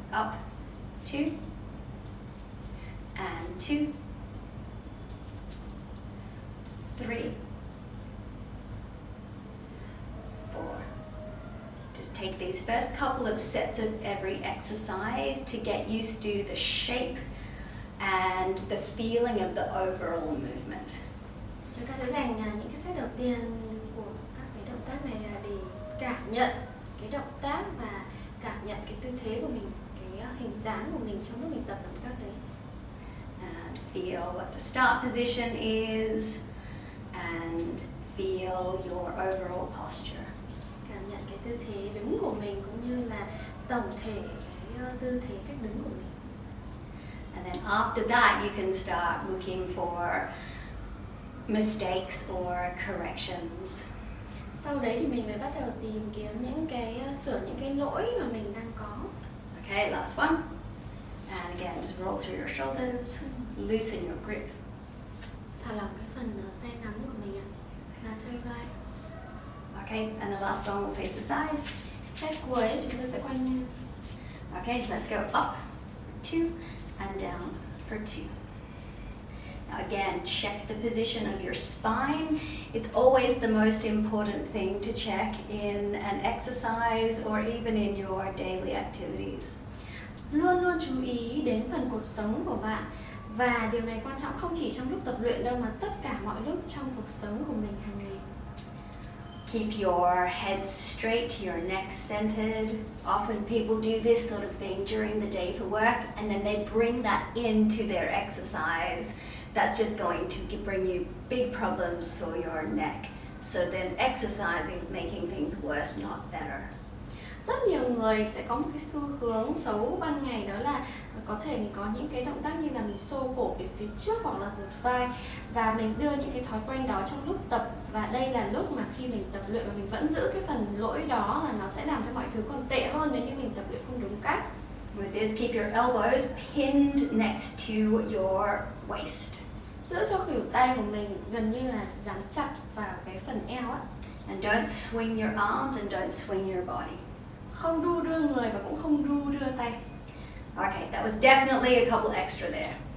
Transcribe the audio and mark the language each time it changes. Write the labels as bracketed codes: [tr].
[en] Up, 2, and 2, 3, 4. Just take these first couple of sets of every exercise to get used to the shape and the feeling of the overall movement. [vi] Chúng ta sẽ dành những cái set đầu tiên của các cái động tác này là để cảm nhận cái động tác và cảm nhận cái tư thế của mình, cái hình dáng của mình trong lúc mình tập động tác đấy. [en] And feel what the start position is and feel your overall posture. [vi] Cảm nhận cái tư thế đứng của mình cũng như là tổng thể cái tư thế cách đứng của mình. [en] And then after that, you can start looking for mistakes or corrections. [vi] Sau đấy thì mình mới bắt đầu tìm kiếm những cái sửa những cái lỗi mà mình đang có. [en] Okay, last one. And again, just roll through your shoulders, loosen your grip. [vi] Thả lỏng cái phần tay nắm của mình ạ, là xoay vai. [en] Okay, and the last one will face the side. [vi] Set cuối chúng ta sẽ quay ngang. [en] Okay, let's go up, 2, and down for 2. Now again, check the position of your spine. It's always the most important thing to check in an exercise or even in your daily activities. [vi] Luôn luôn chú ý đến phần cột sống của bạn. Và điều này quan trọng không chỉ trong lúc tập luyện đâu mà tất cả mọi lúc trong cuộc sống của mình hàng ngày. [en] Keep your head straight, your neck centered. Often people do this sort of thing during the day for work and then they bring that into their exercise. That's just going to bring you big problems for your neck. So then exercising making things worse, not better. [vi] Rất nhiều người sẽ có một cái xu hướng xấu ban ngày, đó là có thể mình có những cái động tác như là mình xô cổ về phía trước hoặc là rụt vai, và mình đưa những cái thói quen đó trong lúc tập, và đây là lúc mà khi mình tập luyện và mình vẫn giữ cái phần lỗi đó là nó sẽ làm cho mọi thứ còn tệ hơn nếu như mình tập luyện không đúng cách. [en] With this, keep your elbows pinned next to your waist. [vi] Giữ cho khuỷu tay của mình gần như là dán chặt vào cái phần eo á. [en] And don't swing your arms and don't swing your body. [vi] Không đu đưa người và cũng không đu đưa tay. [en] Okay, that was definitely a couple extra there.